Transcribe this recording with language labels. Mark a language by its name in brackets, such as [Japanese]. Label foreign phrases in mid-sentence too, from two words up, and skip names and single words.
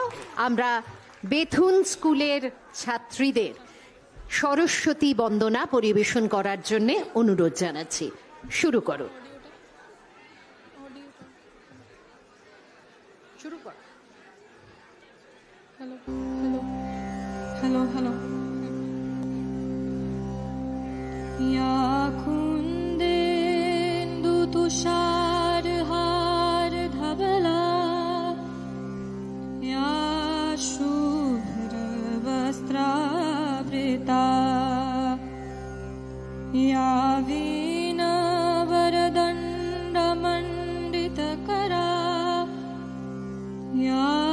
[Bangla] আমরা বেথুন স্কুলের ছাত্রীদের সরস্বতী বন্দনা পরিবেশন করার জন্য অনুরোধ জানাচ্ছি। শুরু করো। হ্যালো হ্যালো হ্যালো হ্যালো। [Sanskrit] या कुन्देन्दु तुषारहार धवला, या शुभ्रवस्त्रावृता, या वीणावरदण्डमण्डितकरा, या